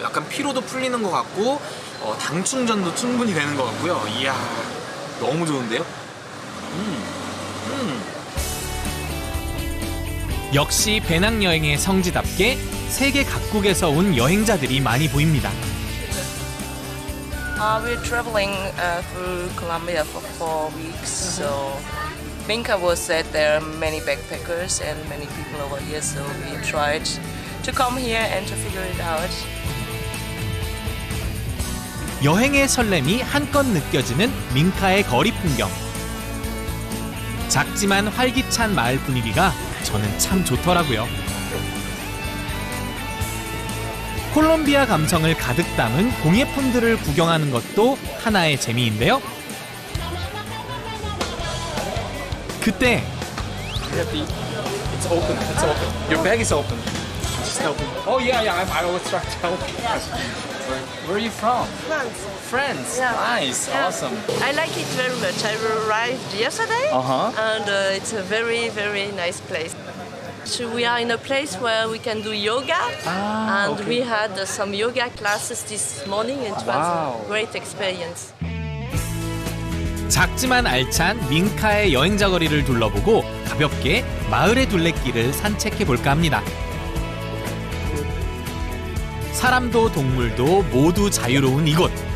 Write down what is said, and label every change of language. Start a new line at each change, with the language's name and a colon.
Korean: 약간 피로도 풀리는 것 같고 당 충전도 충분히 되는 것 같고요. 이야, 너무 좋은데요? 역시 배낭여행의 성지답게 세계 각국에서 온 여행자들이 많이 보입니다.
English: We're traveling through Colombia for 4 weeks, so Minka was that there are many backpackers and many people over here, so we tried to come here and to figure it out.
Korean: 여행의 설렘이 한껏 느껴지는 민카의 거리 풍경. 작지만 활기찬 마을 분위기가 저는 참 좋더라고요. 콜롬비아 감성을 가득 담은 공예품들을 구경하는 것도 하나의 재미인데요. 그때
English: It's open. Your bag is open. Just help me. Oh yeah, I always try to help. Where are you from? France. France. Yeah. Nice. Yeah. Awesome. I like it very much. I arrived yesterday, and it's a very, very nice place. So we are in a place where we can do yoga, and we had some yoga classes this morning, and it was a great experience.
Korean: 작지만 알찬 민카의 여행자 거리를 둘러보고 가볍게 마을의 둘레길을 산책해 볼까 합니다. 사람도 동물도 모두 자유로운 이곳.